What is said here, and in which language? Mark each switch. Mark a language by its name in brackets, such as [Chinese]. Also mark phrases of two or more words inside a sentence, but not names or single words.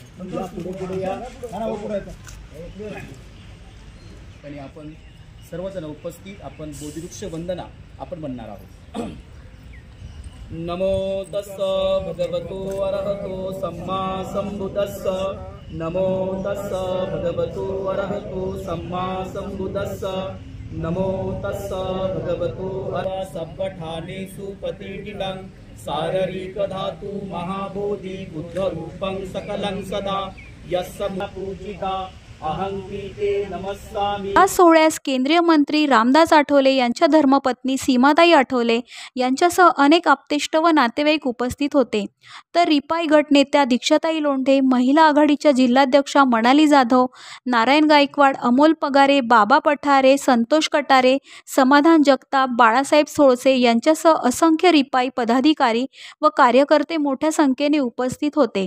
[Marathi] आपण सर्वजण उपस्थित आपण बोधिवृक्ष वंदना आपण म्हणणार आहोत। [Pali] नमो तस्सा भगवतो अरहतो सम्मा सम्बुद्धस्सा नमो तस्सा भगवतो अरहतो सम्मा सम्बुद्धस्सा नमो तस्सा भगवतो सब्बठानेषु प्रतिष्ठितं शारीरिक धातु महाबोधि बुद्ध रूपं सकलं सदा यस्य पूजिता [Marathi] या सोहळ्यास केंद्रीय मंत्री रामदास आठवले यांच्या धर्मपत्नी सीमाताई आठवले यांच्यासह अनेक आप्तेष्ट व नातेवाईक उपस्थित होते। तर रिपाई गट नेत्या दीक्षाताई लोंढे, महिला आघाडीच्या जिल्हाध्यक्षा मनाली जाधव, नारायण गायकवाड, अमोल पगारे, बाबा पठारे, संतोष कटारे, समाधान जगताप, बाळासाहेब सोळसे यांच्यासह असंख्य रिपाई पदाधिकारी व कार्यकर्ते मोठ्या संख्येने उपस्थित होते।